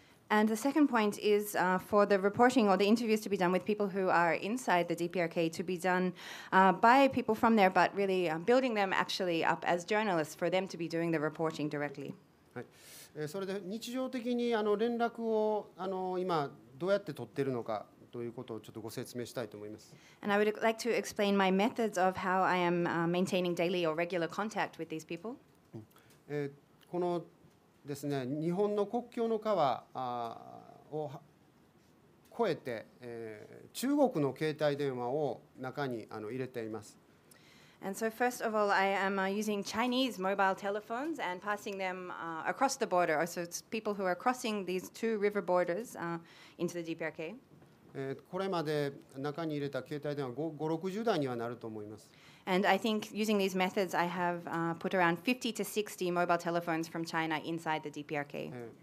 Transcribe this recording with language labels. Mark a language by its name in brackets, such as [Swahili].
[English] And the second point is for the reporting or the interviews to be done with people who are inside the DPRK to be done by people from there, but really building them actually up as journalists for them to be doing the reporting directly. [Japanese] はい。それで日常的に連絡を今どうやって取っているのかということをちょっとご説明したいと思います。 [English] And I would like to explain my methods of how I am maintaining daily or regular contact with these people. [Japanese] このですね、日本の国境の川を越えて、中国の携帯電話を中に入れています。 [English] And so first of all, I am using Chinese mobile telephones and passing them across the border. So it's people who are crossing these 2 river borders into the DPRK. [Japanese] これまで中に入れた携帯電話5、60台にはなると思います。 [English] And I think using these methods, I have put around 50 to 60 mobile telephones from China inside the DPRK.